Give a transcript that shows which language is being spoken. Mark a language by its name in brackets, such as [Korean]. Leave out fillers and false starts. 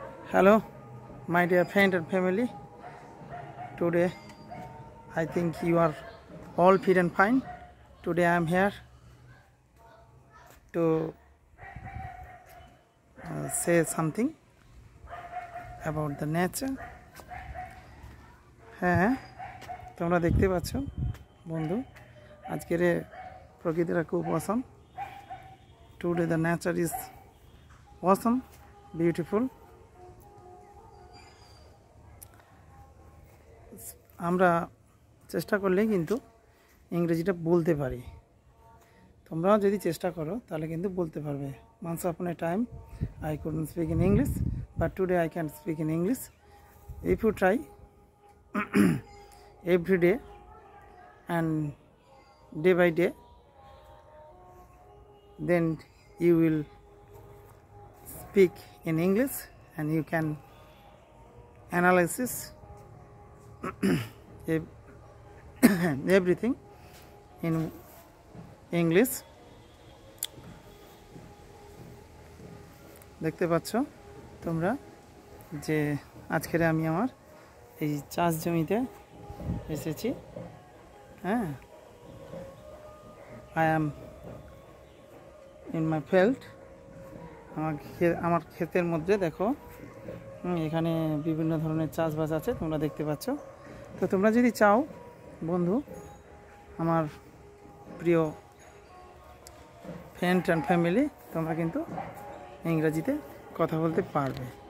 [English] Hello, my dear friend and family. Today, I think you are all fit and fine. Today, I am here to say something about the nature. [Bangla] হ্যাঁ, তোমরা দেখতে পাচ্ছ বন্ধু, আজকের প্রকৃতিটা খুব awesome. [English] Today, the nature is awesome, beautiful. [Bangla] আমরা চেষ্টা করলে কিন্তু ইংরেজিটা বলতে পারি। তোমরাও যদি চেষ্টা করো তাহলে কিন্তু বলতে পারবে। [English] Once upon a time I couldn't speak in English, but today I can speak in English. If you try every day and day by day, then you will speak in English and you can analyze everything in English. [Bangla] দেখতে পাচ্ছ তোমরা যে আজকের আমি আমার এই চাষ জমিতে এসেছি। [English] হ্যাঁ, I am in my field. [Bangla] আমার ক্ষেতের মধ্যে দেখো এখানে বিভিন্ন ধরনের চাষবাস আছে, তোমরা দেখতে পাচ্ছ। তো তোমরা যদি চাও বন্ধু, আমার প্রিয় [English] friend and family, [Bangla] তোমরা কিন্তু ইংরেজিতে কথা বলতে পারবে।